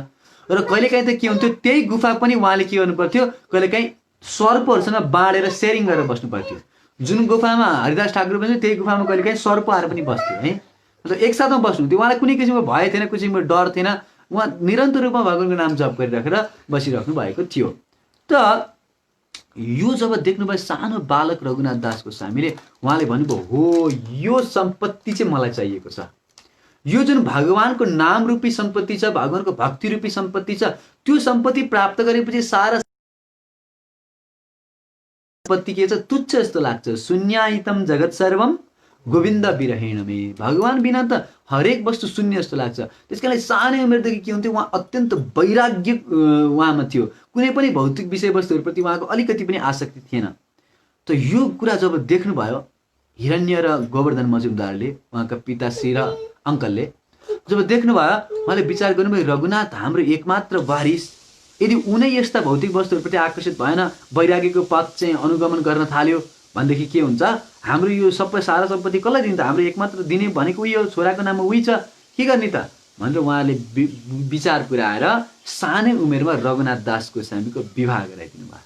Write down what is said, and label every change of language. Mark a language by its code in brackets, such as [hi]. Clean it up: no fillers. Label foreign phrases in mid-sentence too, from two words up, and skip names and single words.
[ne] र कहिलेकाहीँ त के हुन्थ्यो, त्यही गुफा पनि उहाँले के गर्नु पर्थ्यो, कहिलेकाहीँ सर्पहरूसँग बाँडेर सेयरिङ गरेर बस्नु पर्थ्यो। जुन गुफामा हरिदास ठाकुर बस्यो त्यही गुफामा कहिलेकाहीँ सर्प आएर पनि बस्थ्यो है। मतलब एकसाथमा बस्नुहुन्थ्यो। उहाँलाई कुनै किसिमको भय थिएन, कुनै किसिमको डर थिएन। उहाँ निरन्तर रूपमा भगवानको नाम जप गरिराखेर बसिराख्नु भएको थियो। त यो जब देख्नुभयो सानो बालक रघुनाथ दास गोस्वामीले, उहाँले भन्नुभयो हो यो सम्पत्ति चाहिँ मलाई चाहिएको छ। यो जुन भगवानको नाम रूपी सम्पत्ति छ, भगवानको भक्ति रूपी सम्पत्ति छ, त्यो सम्पत्ति प्राप्त गरेपछि सारा सम्पत्ति के छ, तुच्छ जस्तो लाग्छ। [sa] शून्यायितम जगत सर्वम गोविन्द विरहेण मे। [ne] भगवान बिना त हरेक वस्तु शून्य जस्तो लाग्छ। त्यसकारणले सानै उमेरदेखि के हुन्थ्यो, उहाँ अत्यन्त वैराग्य उहाँमा थियो। कुनै पनि भौतिक विषयवस्तुहरूप्रति उहाँको अलिकति पनि आसक्ति थिएन। त यो कुरा जब देख्नुभयो हिरण्य र गोवर्धन मजुमदारले, उहाँका पिताश्री र अङ्कलले जब देख्नुभयो, उहाँले विचार गर्नुभयो रघुनाथ हाम्रो एकमात्र वारिस, यदि उनै यस्ता भौतिक वस्तुहरूप्रति आकर्षित भएन, वैराग्यको पथ चाहिँ अनुगमन गर्न थाल्यो भनेदेखि के हुन्छ, हाम्रो यो सबै सारा सम्पत्ति कसलाई दिन्छ, हाम्रो एकमात्र दिने भनेको यो छोराको नाममा उही छ, के गर्ने त भनेर उहाँले विचार पुर्याएर सानै उमेरमा रघुनाथ दास गोस्वामीको विवाह गराइदिनु भयो।